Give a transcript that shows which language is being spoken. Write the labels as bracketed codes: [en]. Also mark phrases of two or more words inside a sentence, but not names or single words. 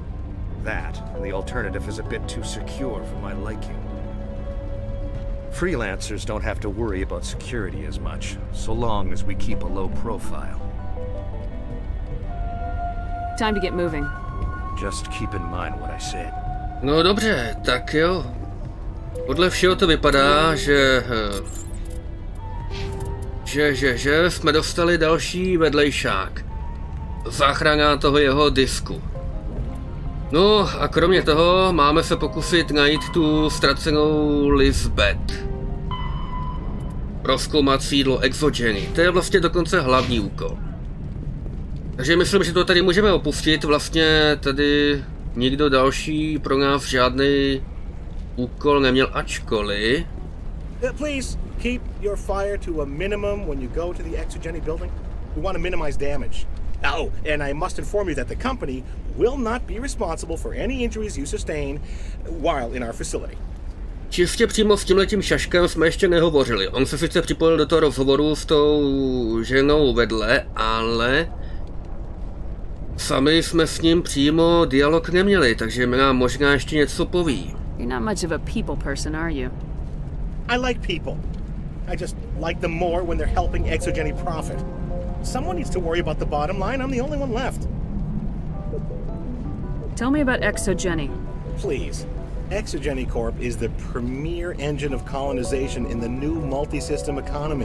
[en] That, and the alternative is a bit too secure for my liking. Freelancers don't have to worry about security as much, so long as we keep a low profile. Time to get moving. Just keep in mind what I said. [cs] No dobře, tak jo. Podle všeho to vypadá, že jsme dostali další vedlejšák. Záchrana toho jeho disku. No a kromě toho máme se pokusit najít tu ztracenou Lisbeth. Prozkoumat sídlo ExoGeni. To je vlastně dokonce hlavní úkol. Takže myslím, že to tady můžeme opustit. Vlastně tady nikdo další pro nás žádný úkol neměl, ačkoliv. [en] Please keep your fire to a minimum when you go to the ExoGeni building. We want to minimize damage. Oh, and I must inform you that the company will not be responsible for any injuries you sustain while in our facility. [cs] Čistě přímo s tímhletím šaškem jsme ještě nehovořili. On se sice připojil do toho rozhovoru s tou ženou vedle, ale sami jsme s ním přímo dialog neměli, takže mi nám možná ještě něco poví. [en] You're not much of a people person, are you? I like people. I just like them more when they're helping ExoGeni profit. Someone needs to worry about the bottom line. I'm the only one left. Tell me about ExoGeni. Please. ExoGeni Corp is the premier engine of colonization in the new multi-system economy.